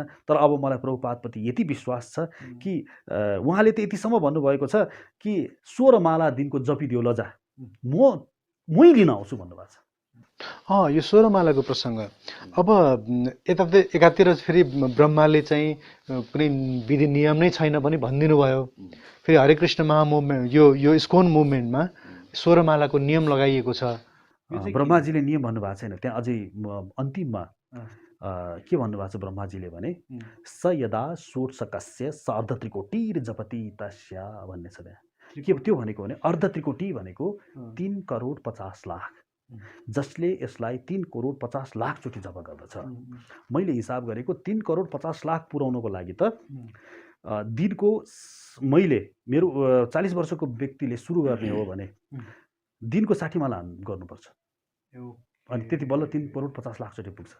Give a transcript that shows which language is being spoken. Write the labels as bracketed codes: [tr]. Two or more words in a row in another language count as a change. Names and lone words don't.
[ne] तर अब मलाई प्रभुपादप्रति यति विश्वास छ कि उहाँले त यतिसम्म भन्नुभएको छ कि 16 माला दिनको जपिदियो लजा, मै लिन आउँछु भन्नुभएको छ। यो 16 मालाको प्रसङ्ग। अब एकातिर फेरि ब्रह्माले चाहिँ कुनै विधि नियम नै छैन पनि भनिदिनु भयो। फेरि हरे कृष्ण महामुभमेन्ट यो इस्कोन मुभमेन्टमा 16 मालाको नियम लगाइएको छ। ब्रह्माजीले नियम भन्नुभएको छैन, त्यहाँ अझै अन्तिममा के भन्नुभएको छ ब्रह्माजीले भने [sa] स यदा षोडशकस्य स अर्धत्रिकोटिर जपति तस्या [ne] भन्ने छ त्यहाँ। के त्यो भनेको भने अर्धत्रिकोटि भनेको 3 करोड 50 लाख, जसले यसलाई 3 करोड 50 लाख चोटि जप गर्दछ। मैले हिसाब गरेको 3 करोड 50 लाख पुर्याउनको लागि त दिनको मैले मेरो 40 वर्षको व्यक्तिले सुरु गर्ने हो भने दिनको 60 माला गर्नुपर्छ, अनि त्यति बल्ल 3 करोड 50 लाख चोटि पुग्छ।